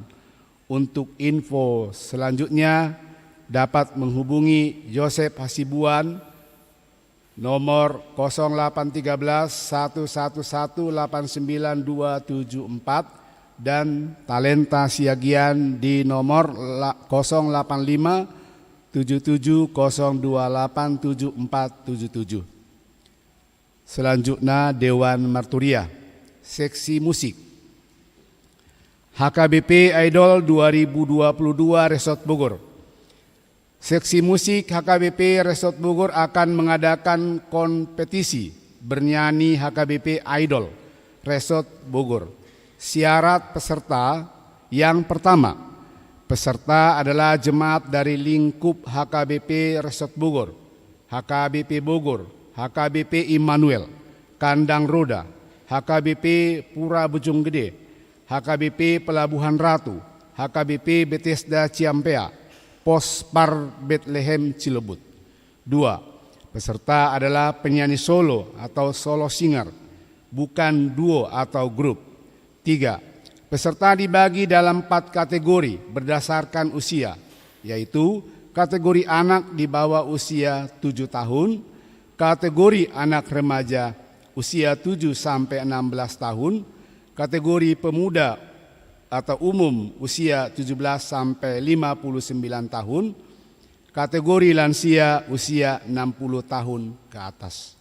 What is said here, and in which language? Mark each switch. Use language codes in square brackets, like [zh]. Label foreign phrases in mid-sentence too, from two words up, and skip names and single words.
[id] Untuk info selanjutnya dapat menghubungi Yosef Hasibuan nomor 0813 111 892274 dan Talenta Siagian di nomor 085 7702874777. Selanjutnya Dewan Marturia, seksi musik. HKBP Idol 2022 Resort Bogor. Seksi musik HKBP Resort Bogor akan mengadakan kompetisi bernyanyi HKBP Idol Resort Bogor. Syarat peserta yang pertama, peserta adalah jemaat dari lingkup HKBP Resort Bogor, HKBP Bogor, HKBP Immanuel, Kandang Roda, HKBP Pura Bojong Gede, HKBP Pelabuhan Ratu, HKBP Bethesda Ciampea, Pospar Bethlehem Cilebut. 2. Peserta adalah penyanyi solo atau [en] solo singer, [id] bukan duo atau grup. 3. Peserta dibagi dalam 4 kategori berdasarkan usia, yaitu kategori anak di bawah usia 7 tahun, kategori anak remaja usia 7 sampai 16 tahun, kategori pemuda atau umum usia 17 sampai 59 tahun, kategori lansia usia 60 tahun ke atas.